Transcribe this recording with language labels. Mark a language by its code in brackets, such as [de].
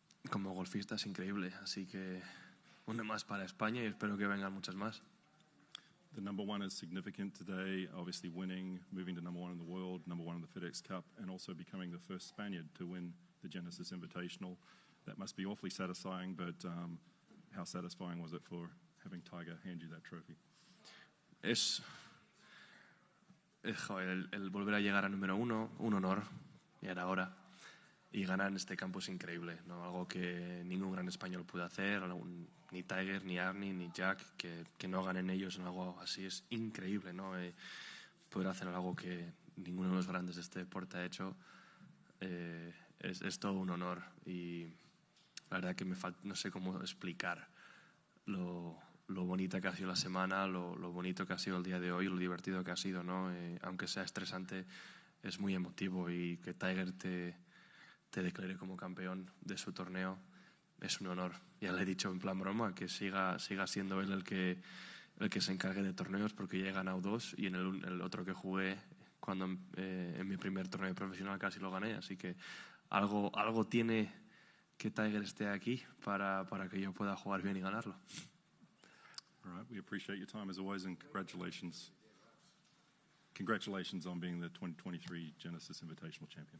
[es] como golfista es increíble. Así que una más para España y espero que vengan muchas más. [en] The number one is significant today, obviously winning, moving to number one in the world, number one in the FedEx Cup, and also becoming the first Spaniard to win the Genesis Invitational. That must be awfully satisfying, but how satisfying was it for having Tiger hand you that trophy? [es] Joder, el volver a llegar a número 1, un honor, y era hora. Y ganar en este campo es increíble, ¿no? Algo que ningún gran español puede hacer, ni Tiger, ni Arnie, ni Jack, que no ganen ellos en algo así es increíble, ¿no? Poder hacer algo que ninguno de los grandes de este deporte ha hecho es todo un honor. Y la verdad que no sé cómo explicar lo bonita que ha sido la semana, lo bonito que ha sido el día de hoy, lo divertido que ha sido, ¿no? Aunque sea estresante, es muy emotivo y que Tiger te declare como campeón de su torneo es un honor. Ya le he dicho en plan broma que siga siendo él el que se encargue de torneos porque ya he ganado 2 y en el otro que jugué cuando en mi primer torneo profesional casi lo gané, así que algo tiene que Tiger esté aquí para que yo pueda jugar bien y ganarlo. [en] All right, we appreciate your time as always, and congratulations. Congratulations on being the 2023 Genesis Invitational champion.